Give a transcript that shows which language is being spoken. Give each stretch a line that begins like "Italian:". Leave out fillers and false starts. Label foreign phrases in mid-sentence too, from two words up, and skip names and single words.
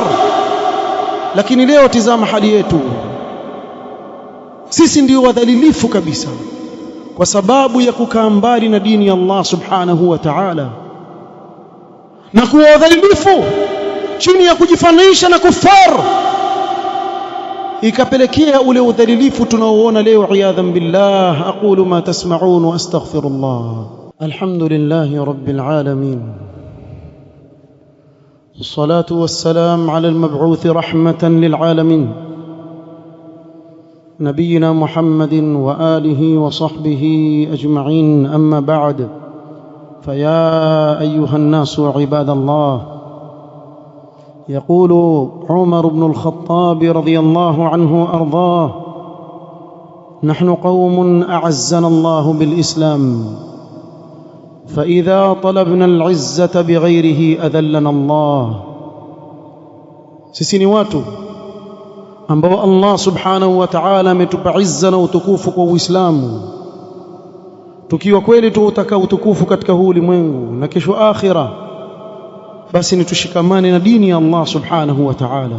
Swahili: Lakini leo tizama hali yetu, sisi ndio wadhalilifu kabisa kwa sababu ya kukaa mbali na dini ya
Arabic: الله سبحانه وتعالى,
Swahili: na kuwa wadhalilifu chini ya kujifananisha na kuffar, ikapelekea ule udhalilifu tunaoona leo,
Arabic: عياذا بالله. أقول ما تسمعون وأستغفر الله. الحمد لله رب العالمين والصلاة والسلام على المبعوث رحمة للعالمين, نبينا محمد وآله وصحبه أجمعين. أما بعد، فيا أيها الناس عباد الله، يقول عمر بن الخطاب رضي الله عنه أرضاه: نحن قوم أعزنا الله بالإسلام، فإذا طلبنا العزة بغيره أذلنا الله.
Swahili: sisi ni watu ambao
Arabic: الله سبحانه وتعالى
Swahili: ametupa izza na utukufu kwa Uislamu. Tukiwa kweli tutaka utukufu katika huu ulimwengu na kesho akhira, basi ni tushikamane na dini ya
Arabic: الله سبحانه وتعالى.